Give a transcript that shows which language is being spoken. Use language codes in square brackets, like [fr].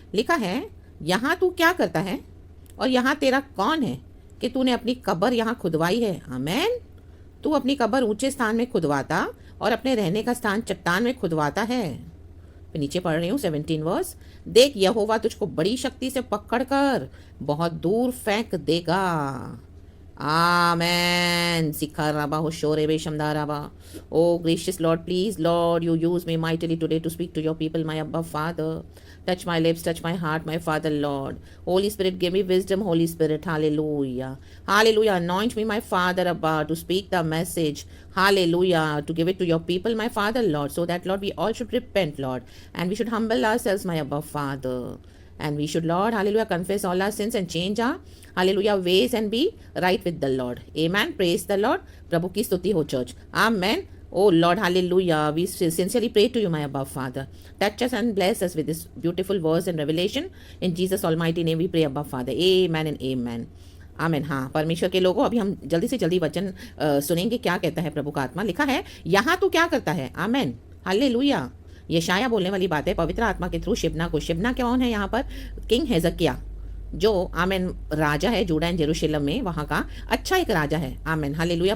[hi] लिखा है, यहाँ तू क्या करता है और यहाँ तेरा कौन है कि तूने अपनी कब्र यहाँ खुदवाई है। आमेन। तू अपनी कब्र ऊंचे स्थान में खुदवाता और अपने रहने का स्थान चट्टान में खुदवाता है। फिर नीचे पढ़ रही हूँ 17 वर्स। देख, यहोवा तुझको बड़ी शक्ति से पकड़कर बहुत दूर फेंक देगा। Amen. Sikaraba Hoshorebe Shamdaraba. [en] Oh, gracious Lord, please, Lord, you use me mightily today to speak to your people, my Abba Father. Touch my lips, touch my heart, my Father, Lord. Holy Spirit, give me wisdom, Holy Spirit. Hallelujah. Hallelujah. Anoint me, my Father, Abba, to speak the message. Hallelujah. To give it to your people, my Father, Lord, so that, Lord, we all should repent, Lord. And we should humble ourselves, my Abba Father. And we should, Lord, hallelujah, confess all our sins and change our, hallelujah, ways and be right with the Lord. Amen. Praise the Lord. [hi] प्रभु की स्तुति हो church. [en] Amen. Oh Lord, hallelujah. We sincerely pray to you, my above Father. Touch us and bless us with this beautiful verse and revelation. In Jesus almighty name we pray, above Father. Amen and amen. Amen. [hi] हाँ, परमेश्वर के लोगों, अभी हम जल्दी से जल्दी वचन सुनेंगे। क्या कहता है प्रभु का आत्मा। लिखा है, यहाँ तू क्या करता है। आमेन। हालेलुया। यशाया बोलने वाली बात है पवित्र आत्मा के थ्रू शिबना को। शिबना कौन है यहाँ पर? किंग हेजकिया, जो आमेन राजा है जूडा एंड जेरूशलेम में, वहाँ का अच्छा एक राजा है। आमेन। हालेलुया।